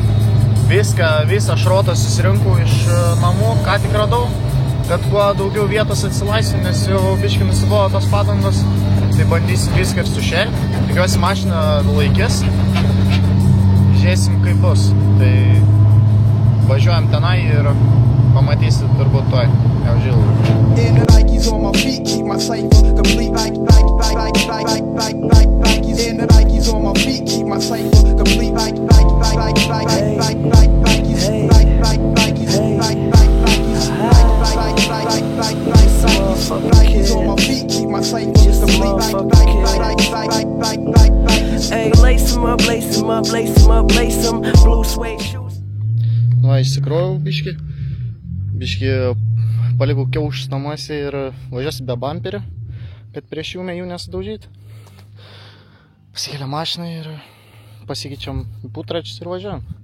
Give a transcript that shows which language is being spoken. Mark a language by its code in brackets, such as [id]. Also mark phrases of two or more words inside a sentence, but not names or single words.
[lt] Visą šrotą susirinkau iš namų, ką tik radau, kad kuo daugiau vietos atsilaisviu, nes jau biškį nusibojo tos padangos, tai bandysim viską ir sušelti. Tikiuosi mašina laikys, žiūrėsim kaip bus. Tai važiuojam tenai ir pamatysit turbūt toj, jau žilų. [en] On my feet, keep my cipher complete like in the Nikes on my feet, keep my cipher complete like Hey, lace 'em up, lace 'em up, lace 'em up, lace 'em blue suede shoes. [lt] Nu, išsikrovau biškį palikau kiaušus namuose ir važiuosiu be bamperio, kad prieš jų nesudaužyti. Pasikėlė mašiną ir pasikeičiam putračius ir važiuojam.